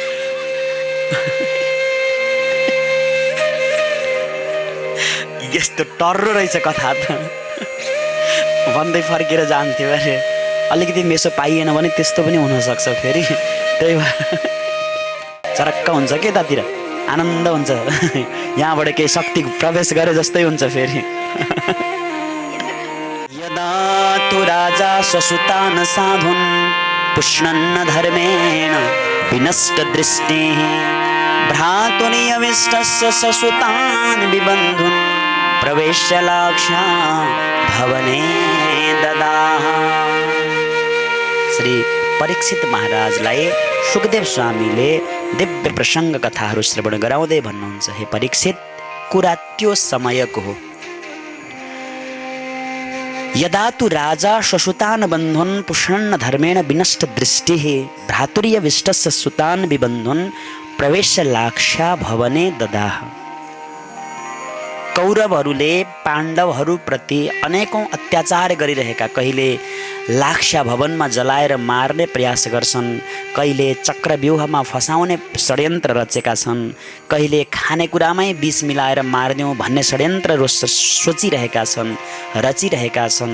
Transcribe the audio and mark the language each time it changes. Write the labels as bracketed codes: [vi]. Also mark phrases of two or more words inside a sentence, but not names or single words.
[ne] यस्तो टर्रो रहेछ कथा त भन्दै फर्केर जान्थ्यो अरे। अलिकति मेसो पाइएन भने त्यस्तो पनि हुनसक्छ फेरि। त्यही भएर चरक्क हुन्छ के तातिर, आनन्द हुन्छ। यहाँबाट केही शक्ति प्रवेश गरे जस्तै हुन्छ फेरि। [sa] यदा तु राजा स्वसुतान् साधुन् पुष्णन्न धर्मेण विनष्ट दृष्टिः भ्रातुर्यविष्टस्य ससुतान् विबन्धुन् प्रवेश्य लाक्षा भवने ददाह। [ne] श्री परीक्षित महाराजलाई सुखदेव स्वामीले दिव्य प्रसङ्ग कथाहरू श्रवण गराउँदै भन्नुहुन्छ, हे परीक्षित, कुरा त्यो समयको हो। [sa] यदा तु राजा स्वसुतान् बन्धुन् पुष्णन्न धर्मेण विनष्ट दृष्टिः भ्रातुर्यविष्टस्य सुतान् विबन्धुन् प्रवेश्य लाक्षा भवने ददाह। [ne] कौरवहरूले पाण्डवहरूप्रति अनेकौं अत्याचार गरिरहेका, कहिले लाक्षा भवनमा जलाएर मार्ने प्रयास गर्छन्, कहिले चक्रव्यूहमा फसाउने षड्यन्त्र रचेका छन्, कहिले खानेकुरामै विष मिलाएर मार्दिउँ भन्ने षड्यन्त्र सोचिरहेका छन्, रचिरहेका छन्।